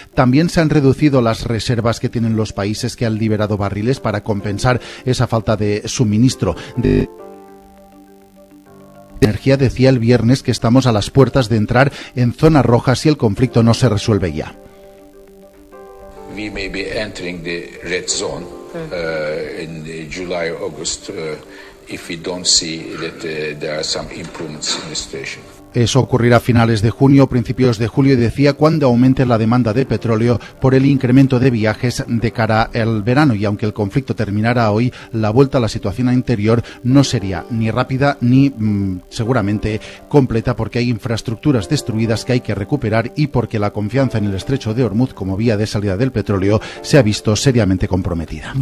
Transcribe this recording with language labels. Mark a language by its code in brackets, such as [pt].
[es] También se han reducido las reservas que tienen los países que han liberado barriles para compensar esa falta de suministro de energía. Decía el viernes que estamos a las puertas de entrar en zona roja si el conflicto no se resuelve ya. [en] We may be entering the red zone in July, August, if we don't see that there are some improvements in the situation. [es] Eso ocurrirá a finales de junio, principios de julio, y decía, cuando aumente la demanda de petróleo por el incremento de viajes de cara al verano. Y aunque el conflicto terminara hoy, la vuelta a la situación anterior no sería ni rápida ni seguramente completa, porque hay infraestructuras destruidas que hay que recuperar y porque la confianza en el Estrecho de Ormuz como vía de salida del petróleo se ha visto seriamente comprometida.